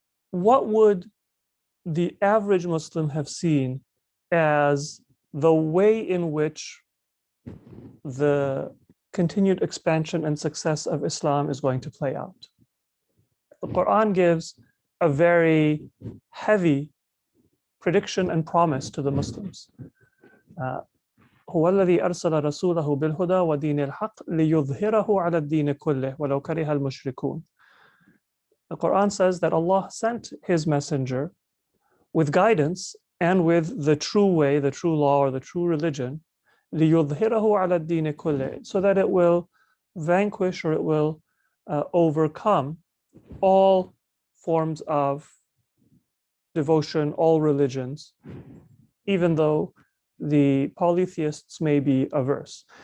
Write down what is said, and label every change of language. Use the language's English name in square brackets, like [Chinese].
[English] What would the average Muslim have seen as the way in which the continued expansion and success of Islam is going to play out. The Quran gives a very heavy prediction and promise to the Muslims. [Arabic] هو الذي أرسل رسوله بالهدى ودين الحق ليظهره على الدين كله ولو كره المشركون. [English] The Quran says that Allah sent His messenger with guidance and with the true way, the true law, or the true religion, [Arabic] ليظهره على الدين كله, [English] so that it will vanquish or it will overcome all forms of devotion, all religions, even though the polytheists may be averse.